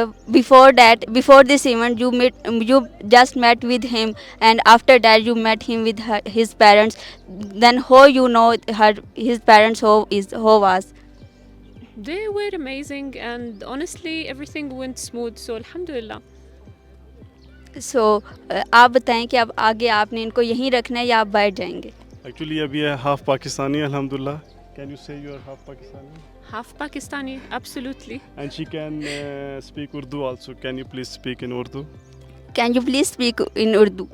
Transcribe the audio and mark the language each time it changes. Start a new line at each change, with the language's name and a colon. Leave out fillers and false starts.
English: Before this event, you just met with him, and after that you met him with his parents. Then how you know his parents how was? They were amazing, and honestly everything went smooth, so alhamdulillah.
Urdu: So آپ بتائیں کہ اب آگے آپ نے ان کو یہیں رکھنا ہے یا آپ باہر جائیں گے؟ ایکچولی اب یہ ہاف پاکستانی الحمدللہ.
English: Can you say you are half Pakistani? Half Pakistani, absolutely. And she can speak Urdu also. Can you please speak in Urdu? Can you please speak in Urdu?